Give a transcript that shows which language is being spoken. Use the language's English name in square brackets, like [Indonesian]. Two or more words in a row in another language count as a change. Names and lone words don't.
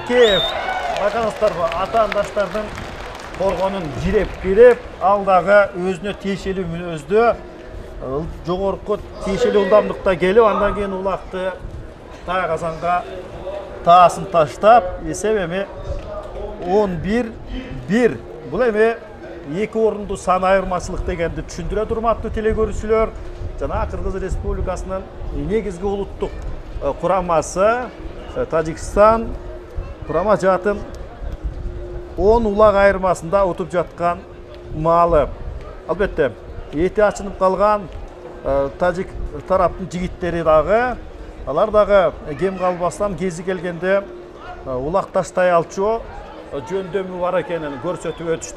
[Kyrgyz] Байкаыңыздарбы, атаандаштардын коргонун жиреп кирип, алдагы өзүнө тиешелүү мүнөздө жогорку тиешелүү ылдамдыкта келип, андан кийин улакты Тайгазанга таасын таштап, есеп эми 11-1. Бұл эми екі орынды сан айырмашылық дегенді түшүндүрө турматтуу телекөрүүчүлөр. Жана Кыргыз Республикасынын негизги улуттук курамасы Тажикстан курама жаатын 10 улак айырмасында утуп жаткан маалы. Албетте, эти ачынып калган тажик тараптын жигиттери дагы, алар дагы кем калбастан кези келгенде улак таштай алчу жөндөмү бар экенин көрсөтүп өтүштү.